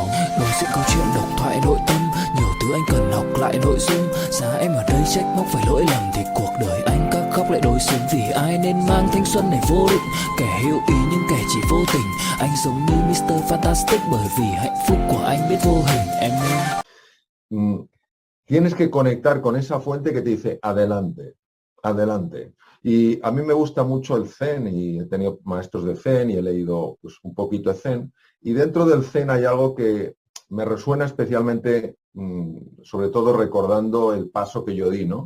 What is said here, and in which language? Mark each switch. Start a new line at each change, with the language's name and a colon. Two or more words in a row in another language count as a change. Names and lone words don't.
Vietnamese: Đối diện câu chuyện độc thoại nội tâm, nhiều thứ anh cần học lại nội dung. Giá em ở đây trách móc phải lỗi lầm, thì cuộc đời anh các khóc lại đối xứng. Vì ai nên mang thanh xuân này vô định, kẻ hữu ý nhưng kẻ chỉ vô tình. Anh giống như Mr. Fantastic, bởi vì hạnh phúc của anh biết vô hình. Em nên
Spanish: Tienes que conectar con esa fuente que te dice adelante, adelante. Y a mí me gusta mucho el Zen y he tenido maestros de Zen y he leído pues, un poquito de Zen. Y dentro del Zen hay algo que me resuena especialmente, sobre todo recordando el paso que yo di, ¿no?